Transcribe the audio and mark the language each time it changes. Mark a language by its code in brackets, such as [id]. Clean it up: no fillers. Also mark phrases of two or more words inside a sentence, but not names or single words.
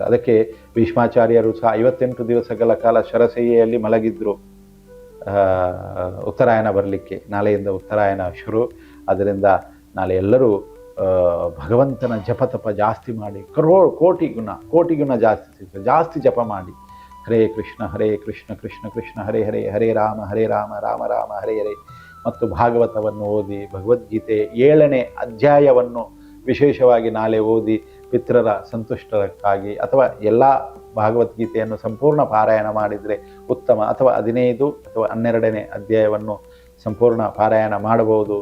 [kn] ಅದಕ್ಕೆ ಭೀಷ್ಮಾಚಾರ್ಯರು ಸಹ 58 ದಿವಸಗಳ ಕಾಲ ಶರಶಯ್ಯೆಯಲ್ಲಿ ಮಲಗಿದ್ರು ಉತ್ತರಾಯಣ ಬರಲಿಕ್ಕೆ. ನಾಳೆಯಿಂದ ಉತ್ತರಾಯಣ ಶುರು. ಅದರಿಂದ ನಾಳೆ ಎಲ್ಲರೂ ಭಗವಂತನ ಜಪತಪ ಜಾಸ್ತಿ ಮಾಡಿ, ಕೋಟಿ ಗುಣ ಜಾಸ್ತಿ ಸಿಗ್ತದೆ. ಜಾಸ್ತಿ ಜಪ ಮಾಡಿ. [sa] ಹರೇ ಕೃಷ್ಣ ಕೃಷ್ಣ ಕೃಷ್ಣ ಹರೇ ಹರೇ, ಹರೇ ರಾಮ ರಾಮ ರಾಮ ಹರೇ ಹರೇ. [kn] ಮತ್ತು ಭಾಗವತವನ್ನು ಓದಿ, ಭಗವದ್ಗೀತೆ 7ನೇ ಅಧ್ಯಾಯವನ್ನು ವಿಶೇಷವಾಗಿ ನಾಳೆ ಓದಿ ಪಿತೃರ ಸಂತುಷ್ಟಕ್ಕಾಗಿ, ಅಥವಾ ಎಲ್ಲ ಭಾಗವದ್ಗೀತೆಯನ್ನು ಸಂಪೂರ್ಣ ಪಾರಾಯಣ ಮಾಡಿದರೆ ಉತ್ತಮ. ಅಥವಾ 15 ಅಥವಾ 12ನೇ ಅಧ್ಯಾಯವನ್ನು ಸಂಪೂರ್ಣ ಪಾರಾಯಣ ಮಾಡಬಹುದು.